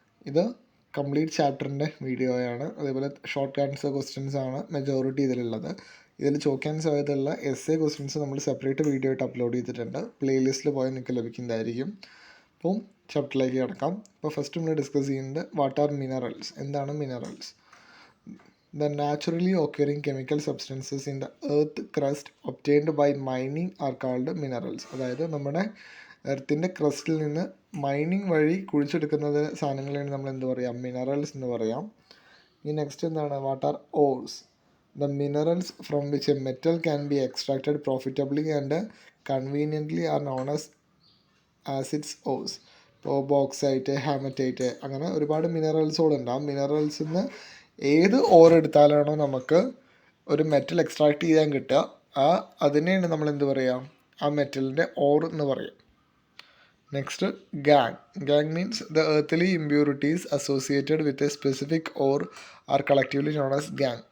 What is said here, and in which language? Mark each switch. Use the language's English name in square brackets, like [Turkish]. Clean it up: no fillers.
[Malayalam] ഇത് കംപ്ലീറ്റ് ചാപ്റ്ററിൻ്റെ വീഡിയോയാണ്. അതേപോലെ ഷോർട്ട് ആൻസർ ക്വസ്റ്റ്യൻസ് ആണ് മെജോറിറ്റി ഇതിലുള്ളത്. ഇതിൽ ചോദിക്കാൻ സാധ്യതയുള്ള എസ്എ ക്വസ്റ്റ്യൻസ് നമ്മൾ സെപ്പറേറ്റ് വീഡിയോ ആയിട്ട് അപ്ലോഡ് ചെയ്തിട്ടുണ്ട്. പ്ലേലിസ്റ്റിൽ പോയാൽ നിങ്ങൾക്ക് ലഭിക്കുന്നതായിരിക്കും. അപ്പം ചാപ്റ്ററിലേക്ക് കിടക്കാം. അപ്പോൾ ഫസ്റ്റ് നമ്മൾ ഡിസ്കസ് ചെയ്യുന്നത് [English] what are minerals, [Malayalam] എന്താണ് minerals. [English] The naturally occurring chemical substances in the earth crust obtained by mining are called minerals. [Malayalam] അതായത് നമ്മുടെ എർത്തിൻ്റെ ക്രസ്റ്റിൽ നിന്ന് മൈനിങ് വഴി കുഴിച്ചെടുക്കുന്നത് സാധനങ്ങളെയാണ് നമ്മൾ എന്ത് പറയാം, മിനറൽസ് എന്ന് പറയാം. ഈ നെക്സ്റ്റ് എന്താണ്, [English] What are ores. The minerals from which a metal can be extracted profitably and conveniently are known as its ores. [Malayalam] ഇപ്പോൾ ബോക്സൈറ്റ്, ഹാമറ്റൈറ്റ്, അങ്ങനെ ഒരുപാട് മിനറൽസുകളുണ്ടാകും. മിനറൽസിൽ നിന്ന് ഏത് ഓർ എടുത്താലാണോ നമുക്ക് ഒരു മെറ്റൽ എക്സ്ട്രാക്ട് ചെയ്യാൻ കിട്ടുക, അതിനെയാണ് നമ്മൾ എന്ത് പറയാം, ആ മെറ്റലിൻ്റെ ഓർ എന്ന് പറയും. [English] Next gangue. Gangue means the earthy impurities associated with a specific ore are collectively known as gangue.